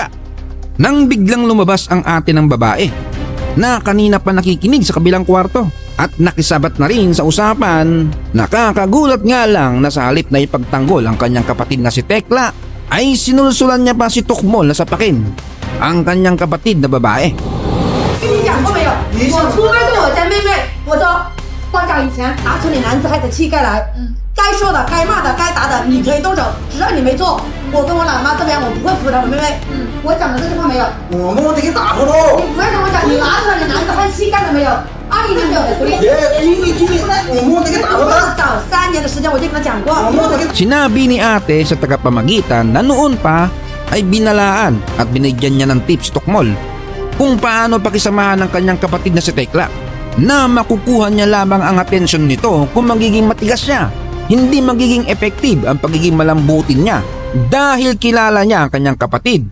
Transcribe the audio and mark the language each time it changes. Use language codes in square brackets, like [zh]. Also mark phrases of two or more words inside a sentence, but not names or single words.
[tl] Nang biglang lumabas ang ate ng babae na kanina pa nakikinig sa kabilang kwarto at nakisabat na rin sa usapan, nakakagulat nga lang na sa halip na ipagtanggol ang kanyang kapatid na si Tekla, ay sinulsulan niya pa si Tukmol na sapakin ang kanyang kapatid na babae. [zh] 跟你讲过没有？我出门对我家妹妹，我说放假以前拿出你男子汉的气概来，该说的、该骂的、该打的，你可以动手，只要你没做，我跟我老妈这边我不会扶着我妹妹。我讲的这句话没有？我得给打回喽！你不要跟我讲，你拿出来你男子汉气概了没有？阿姨没有的，对。我得给打回来。早3年的时间我就跟他讲过。 [tl] Sinabi ni ate sa tagapamagitan na noon pa ay binalaan at binigyan niya ng tips si Tukmol kung paano pakisamahan ng kanyang kapatid na si Tekla, na makukuha niya lamang ang atensyon nito kung magiging matigas siya. Hindi magiging effective ang pagiging malambutin niya dahil kilala niya ang kanyang kapatid.